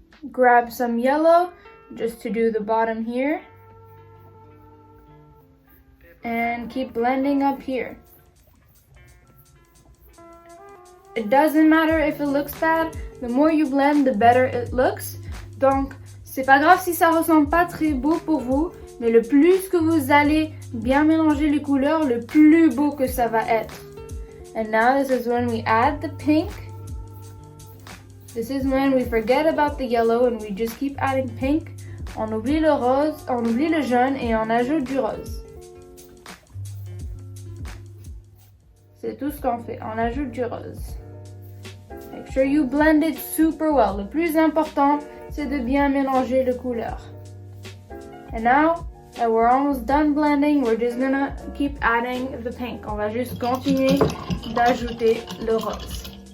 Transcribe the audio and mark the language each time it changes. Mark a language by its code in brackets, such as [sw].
[en] Grab some yellow just to do the bottom here. And keep blending up here. It doesn't matter if it looks bad. The more you blend, the better it looks. [fr] Donc, c'est pas grave si ça ressemble pas très beau pour vous, mais le plus que vous allez bien mélanger les couleurs, le plus beau que ça va être. [en] And now this is when we add the pink. This is when we forget about the yellow and we just keep adding pink. [fr] On oublie le rose, on oublie le jaune et on ajoute du rose. C'est tout ce qu'on fait, on ajoute du rose. [en] Make sure you blend it super well. [fr] Le plus important, c'est de bien mélanger les couleurs. [en] And now that we're almost done blending, we're just gonna keep adding the pink. [fr] On va juste continuer d'ajouter le rose.